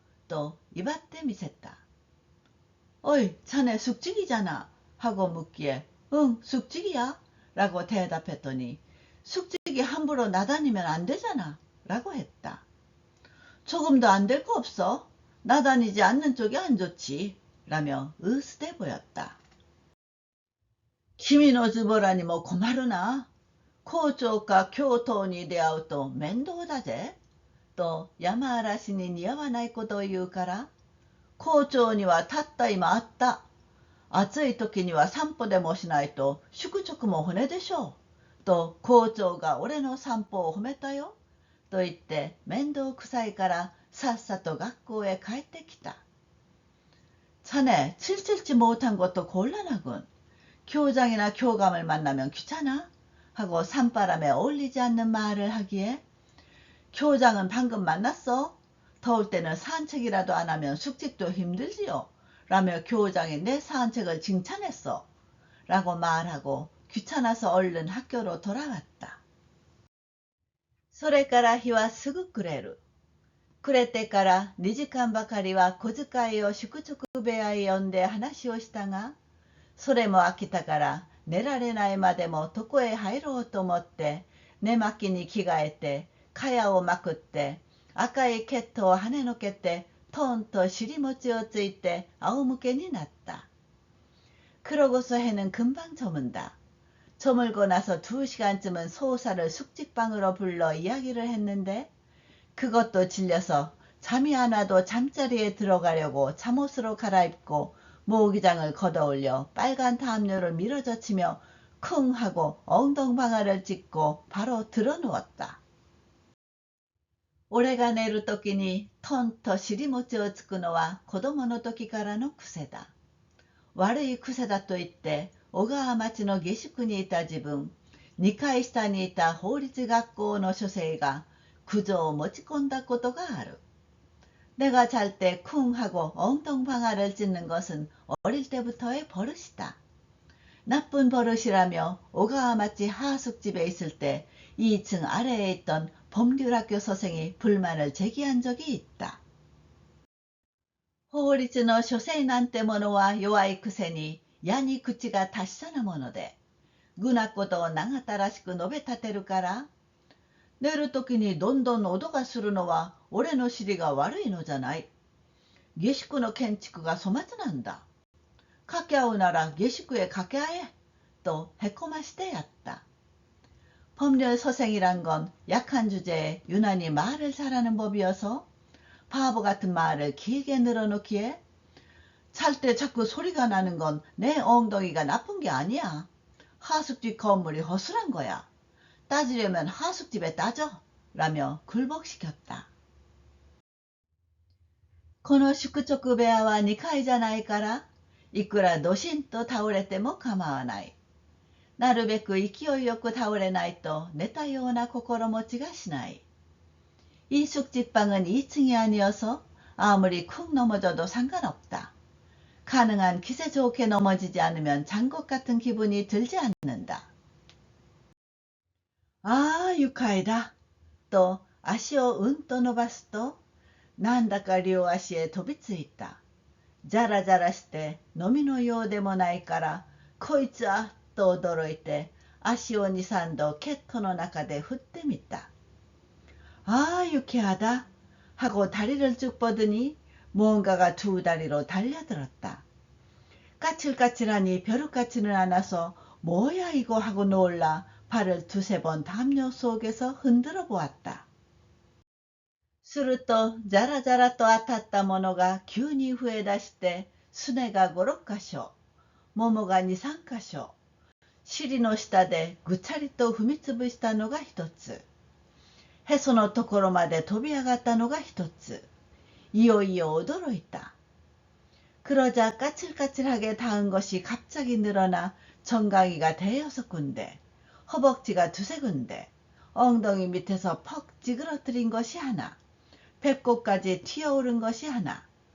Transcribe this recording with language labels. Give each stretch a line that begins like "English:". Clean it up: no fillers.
Japanese: と威張ってみせた。
Korean: 어이, 자네 숙직이잖아. 하고 묻기에 응, 숙직이야. 라고 대답했더니 숙직이 함부로 나다니면 안 되잖아. 라고 했다. 조금도 안 될 거 없어. 나다니지 않는 쪽이 안 좋지. 라며 으스대 보였다.
Japanese: 君のズボラにも困るな。校長か教頭に出会うと面倒だぜ。と山嵐に似合わないことを言うから、校長にはたった今会った。暑い時には散歩でもしないと宿直も骨でしょう。と校長が俺の散歩を褒めたよ。と言って面倒くさいからさっさと学校へ帰ってきた。
Korean: 자네 칠칠지 못한 것도 곤란하군. 교장이나 교감을 만나면 귀찮아? 하고 산바람에 어울리지 않는 말을 하기에 교장은 방금 만났어? 더울 때는 산책이라도 안 하면 숙직도 힘들지요. 라며 교장이 내 산책을 칭찬했어. 라고 말하고 귀찮아서 얼른 학교로 돌아왔다.
Japanese: それから日はすぐ暮れる。暮れてから2時間ばかりは小遣いを宿直部屋へ呼んで話をしたが、それも飽きたから寝られないまでも床へ入ろうと思って寝巻きに着替えて茅をまくって赤いケットをはねのけてトンと尻餅をついて仰向けになった。
Korean: 그러고서 해는 금방 저문다. 저물고 나서 2시간쯤은 소사를 숙직방으로 불러 이야기를 했는데 그것도 질려서 잠이 안 와도 잠자리에 들어가려고 잠옷으로 갈아입고 모기장을 걷어올려 빨간 담요를 밀어젖히며 쿵 하고 엉덩방아를 찍고 바로 들어누웠다.
Japanese: 俺が寝るときにトンと尻餅をつくのは子供の時からの癖だ。悪い癖だと言って小川町の下宿にいた自分、2階下にいた法律学校の書生が苦情を持ち込んだことがある。
Korean: 내가 잘 때 쿵 하고 엉덩방아를 찢는 것은 어릴 때부터의 버릇이다. 나쁜 버릇이라며 오가와마치 하숙집에 있을 때 2층 아래에 있던 법률학교 선생이 불만을 제기한 적이 있다.
Japanese: 法律の書生なんてものは弱いくせに矢に口が達者なもので、ぐなことを長ったらしく述べ立てるから、寝るときにどんどん音がするのは俺の尻が悪いのじゃない。下宿の建築が粗末なんだ。掛け合うなら下宿へ掛け合え。とへこましてやった。
Korean: 법률 서생이란 건 약한 주제에 유난히 말을 잘하는 법이어서 바보 같은 말을 길게 늘어놓기에 잘 때 자꾸 소리가 나는 건 내 엉덩이가 나쁜 게 아니야. 하숙집 건물이 허술한 거야. 따지려면 하숙집에 따져. 라며 굴복시켰다.
Japanese: この宿直部屋は2階じゃないから、いくらドシンと倒れても構わない。なるべく勢いよく倒れないと寝たような心持ちがしない。
Korean: 이 숙직방은 2층이 아니어서 아무리 쿵 넘어져도 상관없다. 가능한 기세 좋게 넘어지지 않으면 잔 것 같은 기분이 들지 않는다.
Japanese: 아, 愉快だ. 또足をうんと伸ばすとなんだか両足へ飛びついた。じゃらじゃらして飲みのようでもないからこいつはと驚いて足を2、3度ケットの中で振ってみた。
Korean: 아, 유쾌하다 하고 다리를 쭉 뻗으니 무언가가 두 다리로 달려들었다. 까칠까칠하니 벼룩같지는 않아서 뭐야 이거 하고 놀라 발을 두세 번 담요 속에서 흔들어 보았다.
Japanese: するとじゃらじゃらと当たったものが急に増え出して、すねが5、6箇所、ももが2、3箇所、尻の下でぐちゃりと踏みつぶしたのが一つ、へそのところまで飛び上がったのが一つ。いよいよ驚いた.
Korean: 그러자 까칠까칠하게 닿은 것이 갑자기 늘어나 정강이가 대여섯 군데, 허벅지가 두세 군데, 엉덩이 밑에서 퍽 찌그러뜨린 것이 하나, 배꼽까지 튀어오른 것이 하나.